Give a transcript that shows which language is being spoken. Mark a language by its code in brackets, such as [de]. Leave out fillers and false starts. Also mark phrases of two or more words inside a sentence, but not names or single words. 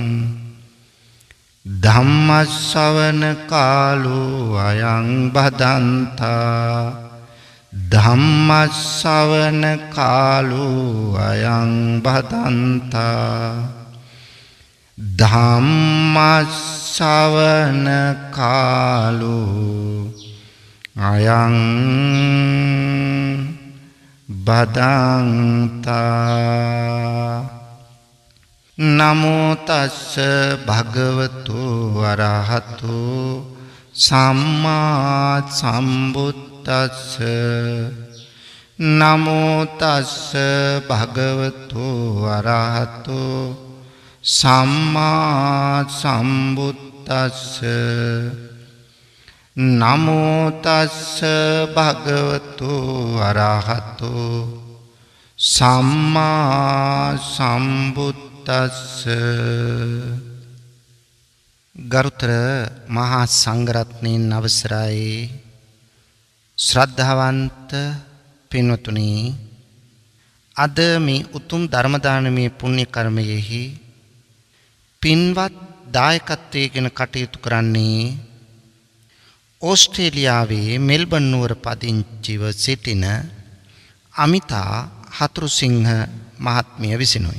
[pi] ධම්මස්සවන කාලෝ අයං බදන්තා ධම්මස්සවන කාලෝ අයං බදන්තා ධම්මස්සවන කාලෝ අයං බදන්තා. නමෝ තස්ස භගවතු වරහතු සම්මා සම්බුද්දස්ස. නමෝ තස්ස භගවතු වරහතු සම්මා සම්බුද්දස්ස. නමෝ තස්ස භගවතු වරහතු සම්මා සම්බුද්දස්ස. [si] ගරුතර මහා සංඝරත්නයන් අවසරයි. ශ්‍රද්ධාවන්ත පින්වතුනි, අද මේ උතුම් ධර්ම දානමය පුණ්‍ය කර්මයෙහි පින්වත් දායකත්වයෙන් කටයුතු කරන්නේ ඕස්ට්‍රේලියාවේ මෙල්බන් නුවර පදිංචිව සිටින අමිතා හතුරුසිංහ මහත්මිය විසිනුයි.